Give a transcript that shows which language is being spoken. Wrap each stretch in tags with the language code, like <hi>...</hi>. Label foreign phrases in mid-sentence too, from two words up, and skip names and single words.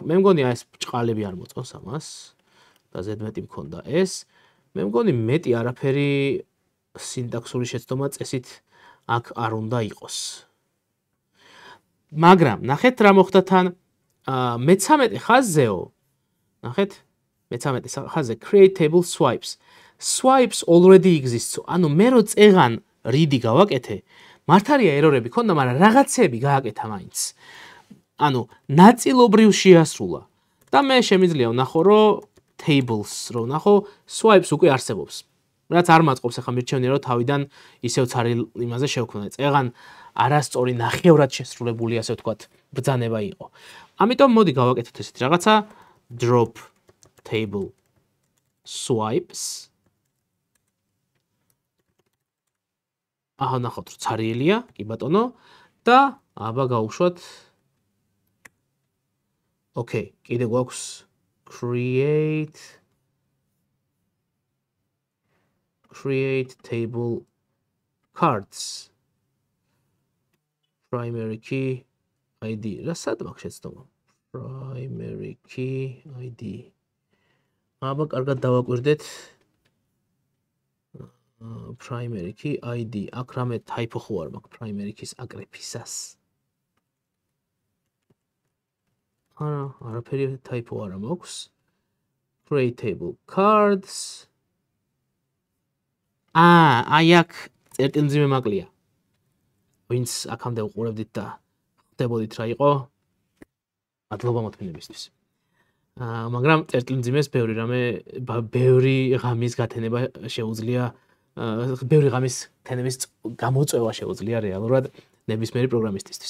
<ka>მე მგონი აი ეს ჭყალები არ მოწონს ამას და ზედმეტი მქონდა ეს. მე მგონი მეტი არაფერი სინტაქსური შეცდომა წესით აქ არ უნდა იყოს. მაგრამ ნახეთ რა მოხდა თან მე-13 ხაზზეო. ნახეთ მე-13 ხაზზე</ka> <en>create table swipes. Swipes already exists.</en> <ka>ანუ მე რო წეღან read-ი გავაკეთე, მართალია ერორები ქონდა, მაგრამ რაღაცები გააკეთა მაინც. ანუ ნაწილობრივ შეასრულა. და მე შემიძლია ვნახო, რომ tables რო ვნახო, swipes უკვე არსებობს. რაც არ მაწყობს ახლა მირჩევნია, რომ თავიდან ისევ ცარილ იმაზე შევქმნა. წეღან არასწორი ნახევრად შესრულებული, ასე ვთქვათ, ბრძანება იყო. ამიტომ მოდი გავაკეთოთ ესეთი რაღაცა</ka> <en>drop table swipes.</en> <ka>აჰა ნახავთ, რომ ცარიელია, კი ბატონო, და აბა გავუშვათ. ოკეი, კიდე გვაქვს</ka> <en>create table cards. Primary key ID.</en> <ka>რა სად მაქვს შეცდომა?</ka> <en>Primary key ID.</en> <ka>აბა კარგად დავაკვირდეთ.</ka> <en>Primary key ID.</en> <ka>აქ რამე typo ხო არ მაქვს</ka> <en>primary keys</en> <ka>აკრეფისას. არაფერი typo არ მაქვს.</ka> <en>Create table cards.</en> <ka>აი აქ წერტილმძიმე მაკლია. ვინც აქამდე უყურებდით და ხდებოდით რა იყო? მადლობა მოთმინებისთვის. მაგრამ წერტილმძიმეს ბევრი რამე, ბევრი ღამის გათენება შეუძლია, ბევრი ღამის თენების გამოწვევა შეუძლია რეალურად ნებისმიერი პროგრამისტისთვის.</ka>